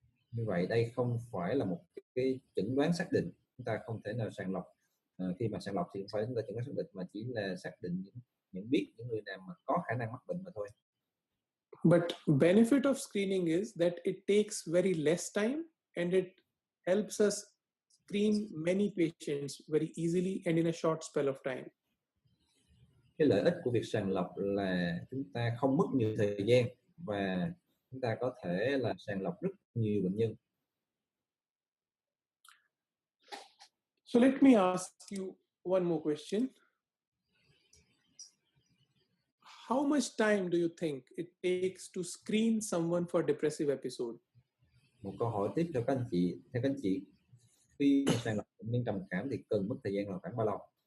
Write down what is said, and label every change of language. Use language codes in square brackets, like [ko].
[vi] Như vậy đây không phải là một cái chẩn đoán xác định. Chúng ta không thể nào sàng lọc. Khi mà sàng lọc thì không phải chúng ta chẩn đoán xác định, mà chỉ là xác định nhận biết những người nào mà có khả năng mắc bệnh mà thôi. [en] But benefit of screening is that it takes very less time and it helps us screen many patients very easily and in a short spell of time. [vi] Cái lợi ích của việc sàng lọc là chúng ta không mất nhiều thời gian và chúng ta có thể là sàng lọc rất nhiều bệnh nhân. [en] So let me ask you one more question. How much time do you think it takes to screen someone for depressive episode? [vi] Một câu hỏi tiếp cho các anh chị. Theo các anh chị, khi sàng lọc bệnh nhân trầm cảm thì cần mất thời gian là khoảng bao lâu?